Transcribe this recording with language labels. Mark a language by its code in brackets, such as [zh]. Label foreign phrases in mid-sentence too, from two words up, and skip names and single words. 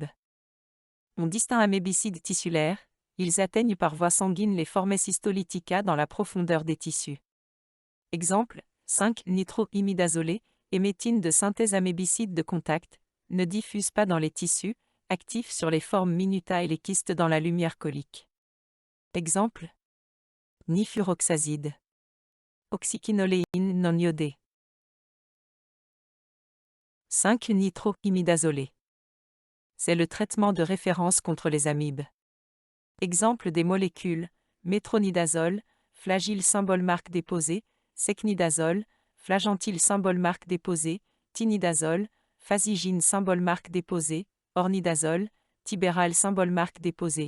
[fr] On distingue amébicides tissulaires, ils atteignent par voie sanguine les formes histolytica dans la profondeur des tissus. Exemple, 5-nitroimidazolé, émétine de synthèse amébicide de contact, ne diffuse pas dans les tissus, actif sur les formes minuta et les kystes dans la lumière colique. Exemple, nifuroxazide. Oxyquinoléine non iodée. 5-nitroimidazolé. C'est le traitement de référence contre les amibes. Exemple des molécules, métronidazole, flagile symbole marque déposée, secnidazole, flagentil symbole marque déposée, tinidazole, phasigine symbole marque déposée, ornidazole, tibéral symbole marque déposée.